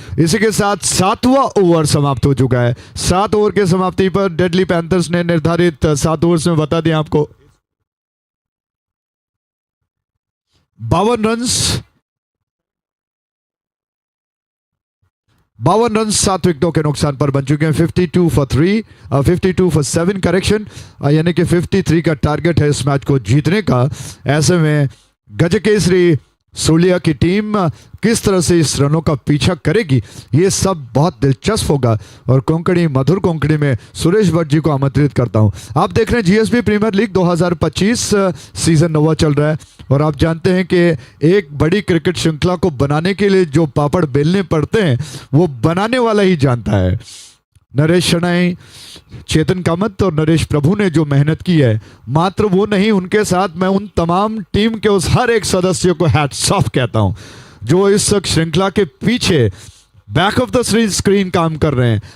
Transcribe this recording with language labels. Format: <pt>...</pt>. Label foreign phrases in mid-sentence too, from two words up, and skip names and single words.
<hi>इसी के साथ 7वां ओवर समाप्त हो चुका है। 7 ओवर के समाप्ति पर डेडली पैंथर्स ने निर्धारित 7 ओवर्स में बता दें आपको 52 रन 7 विकेटों के नुकसान पर बन चुके हैं।</hi> <en>52 for 3, 52 for 7 correction,</en> <hi>यानी कि 53 का टारगेट है इस मैच को जीतने का। ऐसे में गजकेसरी सूलिया की टीम किस तरह से इस रनों का पीछा करेगी, ये सब बहुत दिलचस्प होगा। और कोंकणी, मधुर कोंकणी में सुरेश भट्ट जी को आमंत्रित करता हूं। आप देख रहे हैं जीएसबी प्रीमियर लीग 2025 सीजन 9 चल रहा है और आप जानते हैं कि एक बड़ी क्रिकेट श्रृंखला को बनाने के लिए जो पापड़ बेलने पड़ते हैं वो बनाने वाला ही जानता है। नरेश शनाई, चेतन कामत और नरेश प्रभु ने जो मेहनत की है, मात्र वो नहीं, उनके साथ मैं उन तमाम टीम के उस हर एक सदस्य को</hi> <en>hats off</en> <hi>कहता हूं जो इस श्रृंखला के पीछे</hi> <en>back of the screen</en> <hi>काम कर रहे हैं।</hi>